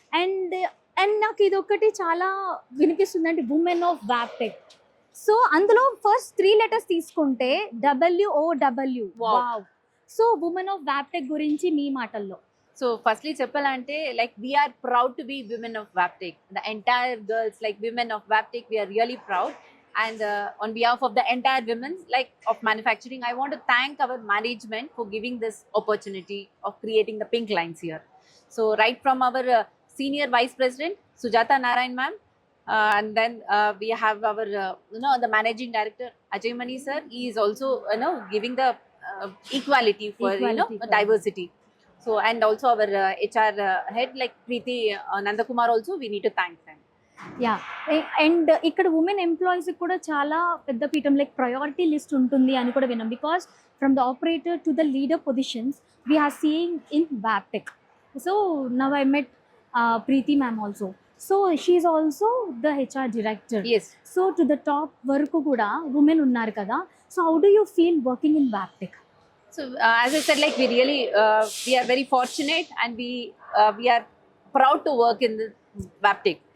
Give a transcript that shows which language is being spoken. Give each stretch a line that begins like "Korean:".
Telugu: And నాకు ఇది ఒకటి చాలా వినిపిస్తుంది అంటే ఉమెన్ ఆఫ్ వ్యాప్టెక్. సో అందులో ఫస్ట్ 3 letters తీసుకుంటే WOW. Wow. So women of వ్యాప్టెక్ గురించి మీ మాటల్లో.
English: So firstly చెప్పాలంటే like we are proud to be women of Wabtec. The entire girls like women of Wabtec, we are really proud. And on behalf of the entire women like of manufacturing, I want to thank our management for giving this opportunity of creating the pink lines here. So right from our senior vice president Sujata Narayan ma'am, And then we have our the managing director Ajay Mani sir. He is also giving the equality for Equality for- diversity. So and also our HR head like Preeti Nandakumar also, we need to thank them. Yeah and ఇక్కడ women employees
Telugu: కూడా చాలా పెద్ద పీఠం
English: like priority list
Telugu: ఉంటుంది అని కూడా విన్నాం
English: Because from the operator to the leader positions we are seeing in Wabtec so now I met Preeti ma'am also so she is also the HR director Yes. So to the top
Telugu: వరకు కూడా women ఉన్నారు కదా
English: So how do you feel working in Wabtec So as I said, like we are very fortunate, and we are proud to work in the Vaptech.